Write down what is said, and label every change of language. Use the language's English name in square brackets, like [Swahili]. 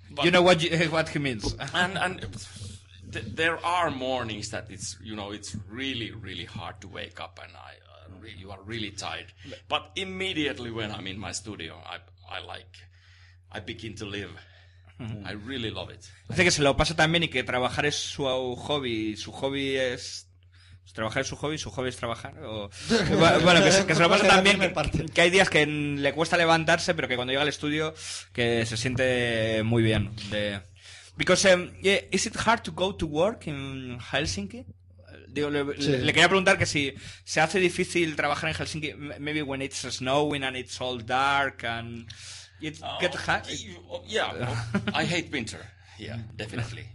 [English] you know what he means. And there are mornings that it's really hard to wake up, and you are really tired. But immediately when I'm in my studio, I begin to live. I really love it. [Spanish] Dice que se lo pasa tan bien y que trabajar es su hobby. Su hobby es trabajar es su hobby es trabajar. Bueno, que se lo pasa tan bien que hay días que le cuesta levantarse, pero que cuando llega al estudio que se siente muy bien. [English] Because is it hard to go to work in Helsinki? [Spanish] Digo, le quería preguntar que si se hace difícil trabajar en Helsinki, [English] maybe when it's snowing and it's all dark and it gets hot. Yeah, I hate winter. Yeah, definitely.